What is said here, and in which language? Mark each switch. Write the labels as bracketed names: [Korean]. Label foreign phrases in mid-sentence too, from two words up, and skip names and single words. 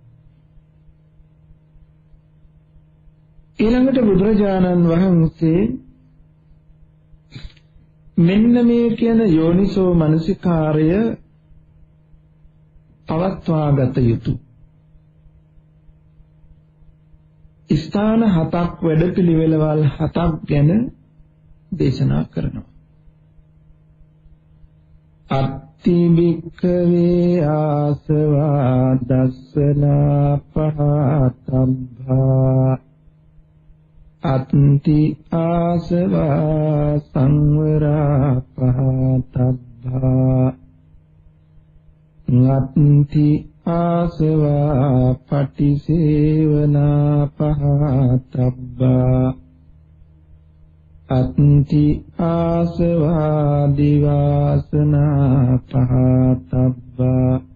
[Sinhala] ඊළඟට බුදුරජාණන් වහන්සේ මෙන්න මේ කියන යෝනිසෝ මනසිකාරය පවත්වාගත යුතු ස්ථාන 7ක් වැඩපිළිවෙළවල් 7ක් ගැන දේශනා කරනවා. [Pali] අත්ති භික්ඛවේ ආසවා දස්සනා පහතබ්බා අත්ති ආසවා සංවරා පහතබ්බා නත්ති ආසවා පටිසේවනා පහතබ්බා අත්ති ආසවා දිවාසනා පහතබ්බා